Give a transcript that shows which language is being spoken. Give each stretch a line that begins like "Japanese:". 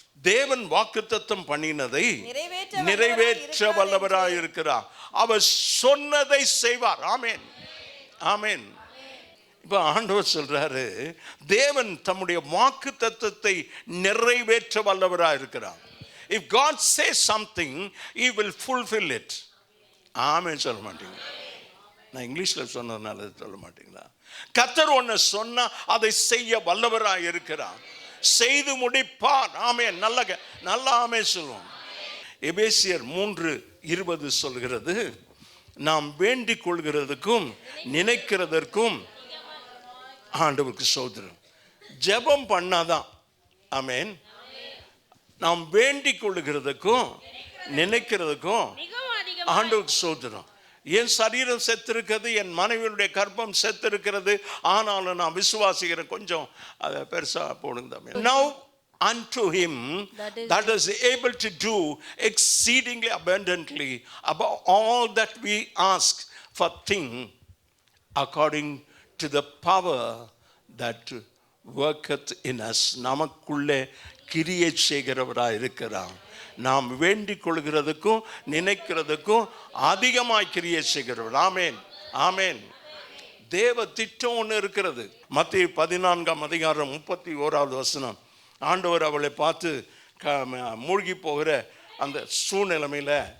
Tamil: தேவன் வாக்குத்தத்தம் பண்ணினதை நிறைவேற்ற வல்லவராய் இருக்கிறார். அவர் சொன்னதை செய்வார். ஆமென், ஆமென். இப்ப ஆண்டவர் சொல்றாரு, தேவன் தம்முடைய வாக்குத்தத்தத்தை நிறைவேற்ற வல்லவராய் இருக்கிறார்.
English: If God says something, he will fulfill it.
Tamil: ஆமென் சொல்ல மாட்டீங்க? நான் இங்கிலீஷ்ல சொன்னதுனால சொல்ல மாட்டீங்களா? கர்த்தர் ஒன்னு சொன்னா அதை செய்ய வல்லவராய் இருக்கிறார், செய்து முடிப்பார். ஆமென். நல்ல ஆமென் சொல்லுவோம். எபேசியர் 3:20 சொல்கிறது, நாம் வேண்டிக் கொள்கிறதுக்கும் நினைக்கிறதற்கும் ஆண்டவருக்கு ஸ்தோத்திரம். ஜெபம் பண்ணாதான். ஆமென். நாம் வேண்டிக் கொள்கிறதுக்கும் நினைக்கிறதுக்கும் ஆண்டவருக்கு ஸ்தோத்திரம். என் சரீரம் செத்திருக்கிறது, என் மனைவியுடைய கர்ப்பம் செத்திருக்கிறது, ஆனாலும் நான் விசுவாசிக்கிறேன். கொஞ்சம் அதை பெருசா போடுங்க.
English: Now unto him that is able to do exceedingly abundantly above all that we ask for thing according to the power that worketh in us.
Tamil: நமக்குள்ளே கிரியை செய்கிறவராய் இருக்கிறார். நாம் வேண்டிக் கொள்கிறதுக்கும் நினைக்கிறதுக்கும் அதிகமாய் கிரியை செய்கிறவர். ஆமென், ஆமென். தேவ திட்டம் ஒன்று இருக்கிறது. மத்தேயு 14:31 ஆண்டவர் அவளை பார்த்து மூழ்கி போகிற அந்த சூழ்நிலைமையில